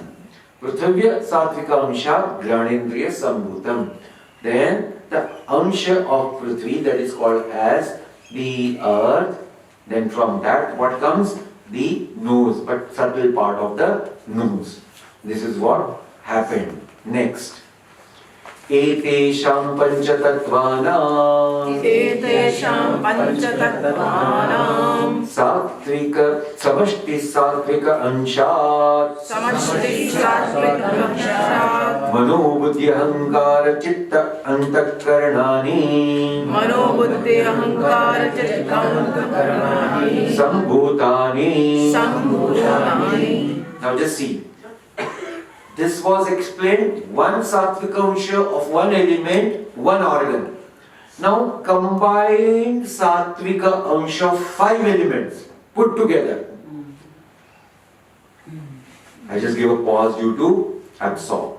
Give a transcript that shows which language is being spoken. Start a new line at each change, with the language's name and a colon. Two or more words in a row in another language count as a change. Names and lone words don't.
Sanskrit: पृथिव्या सात्त्विक अंश घ्राणेन्द्रिय सम्भूतम्.
English: Then the Ansha of Prithvi, that is called as the earth. Then from that what comes? The nose, but subtle part of the nose. This is what happened. Next.
Sanskrit: एतेषां पञ्चतत्त्वानां सात्त्विक समष्टि सात्त्विक अंशात् मनोबुद्धि अहंकार चित्त अन्तःकरणानि सम्भूतानि.
English: Now just see. This was explained, one
Sanskrit: सात्त्विक अंश
English: of one element, one organ. Now combined
Sanskrit: सात्त्विक अंश
English: of 5 elements put together. I just give a pause you to absorb.